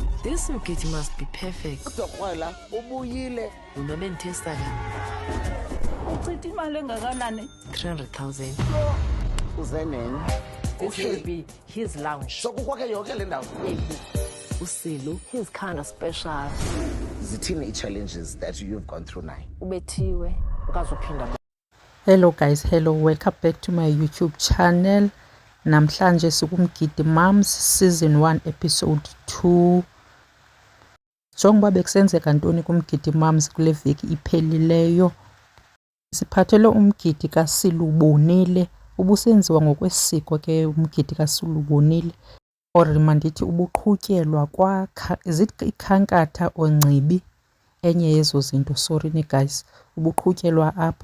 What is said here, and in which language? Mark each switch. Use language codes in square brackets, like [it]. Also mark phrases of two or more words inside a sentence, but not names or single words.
[en] This mgidi must be perfect. [xh] Udokwala ubuyile. Unobe ntesta ka. Uchithi imali engakanani? 300,000. Uzenene. [en] This should be his lounge. [xh] So kukwakhe yonke le ndawo. Usilu, [en] he's kind of special. Zithini i-challenges that you've gone through now? [xh] Ubethiwe, ukazophinda. [en] Hello guys, hello, welcome back to my YouTube channel. [xh] Namhlanje sikumgidi Mums [en] season 1 episode 2. [xh] Njengoba bekusenzeka ntoni kumgidi Mums kule veki iphelileyo, siphathele umgidi kaSilubonile. Ubusenziwa ngokwesiko ke umgidi kaSilubonile, or mandithi ubuqhutyelwa ikhankatha oNcibi, enye yezo zinto, sorry ni guys, ubuqhutyelwa apho.